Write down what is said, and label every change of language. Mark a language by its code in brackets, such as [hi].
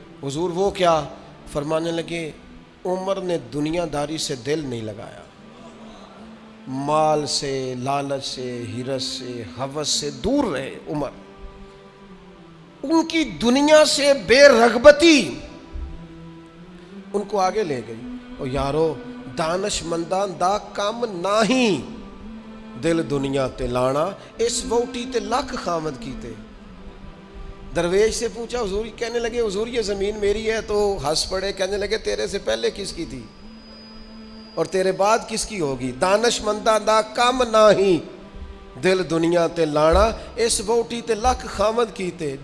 [ur] حضور وہ کیا؟ فرمانے لگے عمر نے دنیا داری سے دل نہیں لگایا، مال سے، لالچ سے، ہرس سے، ہوس سے دور رہے. عمر ان کی دنیا سے بے رغبتی ان کو آگے لے گئی. [pa] اور یارو دانش مندان دا کام نہیں، دل دنیا تے لانا اس ووٹی تے لاکھ خامد کیتے. [ur] درویش سے پوچھا حضور، کہنے لگے حضور یہ زمین میری ہے، تو ہنس پڑے، کہنے لگے تیرے سے پہلے کس کی تھی اور تیرے بعد کس کی ہوگی؟ [pa] دانش مندہ دا کام نہیں، دل دنیا تے لانا اس ووٹی تے لاکھ خامد کیتے.